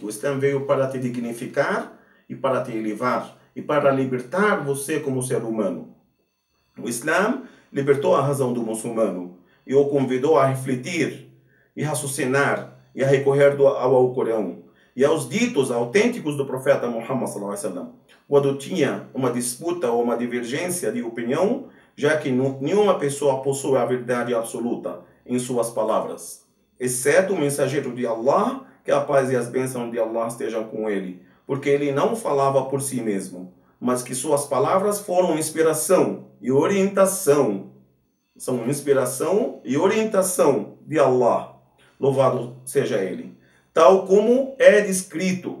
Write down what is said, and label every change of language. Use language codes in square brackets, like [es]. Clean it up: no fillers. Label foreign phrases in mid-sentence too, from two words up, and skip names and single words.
[pt] O Islã veio para te dignificar e para te elevar e para libertar você como ser humano. O Islã libertou a razão do muçulmano e o convidou a refletir e raciocinar e a recorrer ao Alcorão e aos ditos autênticos do profeta Muhammad [ar] صلى الله عليه وسلم. [pt] Quando tinha uma disputa ou uma divergência de opinião, já que nenhuma pessoa possui a verdade absoluta em suas palavras, exceto o mensageiro de Allah, que a paz e as bênçãos de Allah estejam com ele, porque ele não falava por si mesmo, mas que suas palavras foram inspiração e orientação são inspiração e orientação de Allah, louvado seja Ele, tal como é descrito.